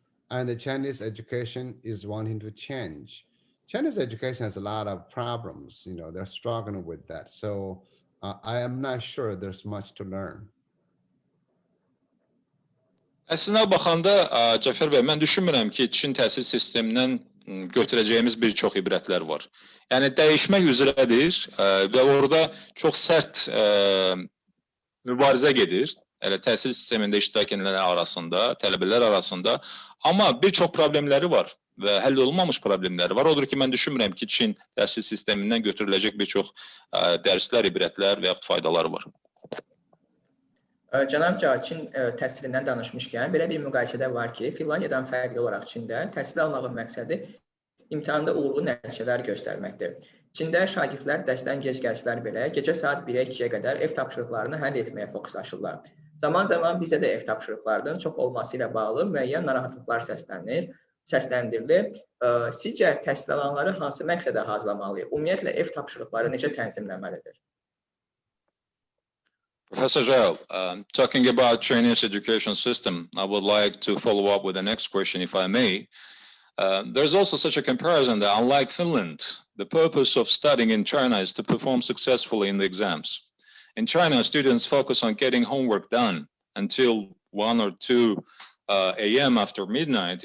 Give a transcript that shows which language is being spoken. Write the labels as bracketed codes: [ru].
[en] And the Chinese education is wanting to change. Chinese education has a lot of problems, you know, they're struggling with that. So I am not sure there's much to learn. [az] Əslində baxanda, Cəfər bəy, mən düşünmürəm ki, Çin təhsil sistemindən götürəcəyimiz bir çox ibrətlər var. Yəni, dəyişmək üzrədir və orada çox sərt mübarizə gedir. Elə təhsil sistemində iştirak edənlər arasında, tələbələr arasında. Amma bir çox problemləri var və həll olunmamış problemləri var. Odur ki, mən düşünmürəm ki, Çin təhsil sistemindən götürüləcək bir çox dərslər, ibrətlər və yaxud faydaları var. Cənab Jao, Çin təhsilindən danışmışkən, belə bir müqayisədə var ki, Finlandiyadan fərqli olaraq Çində təhsil almağın məqsədi imtahanda uğurlu nəticələr göstərməkdir. Çində şagirdlər dərsdən gec gəlsələr belə, gecə saat 1-ə 2-yə qədər ev tapşırıqlarını həll etməyə fokuslaşırlar. Zaman-zaman bizə də ev tapşırıqlarının çox olması ilə bağlı müəyyən narahatlıqlar səsləndirilir. Sizcə, təhsil alanları hansı məqsədə hazırlamalıyıq? Ümumiyyətlə, ev tapşırıqları necə tənzimləməlidir? [en] Professor Jao, talking about Chinese education system, I would like to follow up with the next question, if I may. There's also such a comparison that, unlike Finland, the purpose of studying in China is to perform successfully in the exams. In China, students focus on getting homework done until 1 or 2 a.m. after midnight.